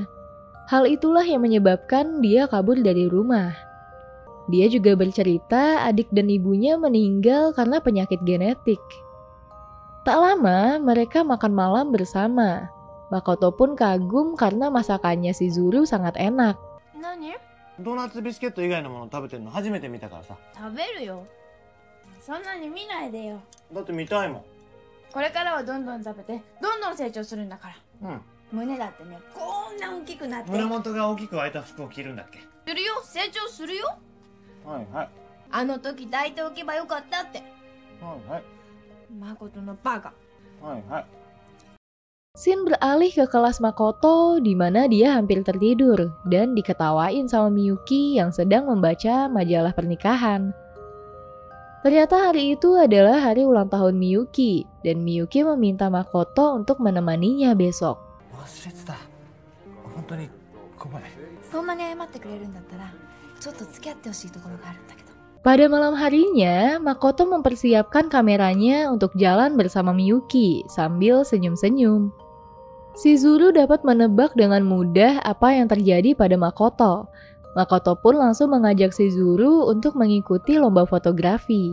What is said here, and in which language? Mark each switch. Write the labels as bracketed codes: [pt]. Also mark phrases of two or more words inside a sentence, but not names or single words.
[id] Hal itulah yang menyebabkan dia kabur dari rumah. Dia juga bercerita adik dan ibunya meninggal karena penyakit genetik. Tak lama, mereka makan malam bersama. Makoto pun kagum karena masakannya Shizuru sangat enak. [ja] 何？ドーナツビスケット以外のもの食べてるの初めて見たからさ。食べるよ。そんなに見ないでよ。だって見たいもん。これからはどんどん食べて、どんどん成長するんだから。うん。胸だってね、こんな大きくなって。胸元が大きく開いた服を着るんだっけ。するよ、成長するよ。はいはい。あの時抱いておけばよかったって。はいはい。誠のバカ。はいはい。 [id] Shin beralih ke kelas Makoto di mana dia hampir tertidur dan diketawain sama Miyuki yang sedang membaca majalah pernikahan. Ternyata hari itu adalah hari ulang tahun Miyuki dan Miyuki meminta Makoto untuk menemaninya besok. [ja] 忘れてた。本当にごめん。そんなに謝ってくれるんだったら、ちょっと付き合ってほしいところがあるんだけど。 [id] Pada malam harinya, Makoto mempersiapkan kameranya untuk jalan bersama Miyuki sambil senyum-senyum. Shizuru dapat menebak dengan mudah apa yang terjadi pada Makoto. Makoto pun langsung mengajak Shizuru untuk mengikuti lomba fotografi.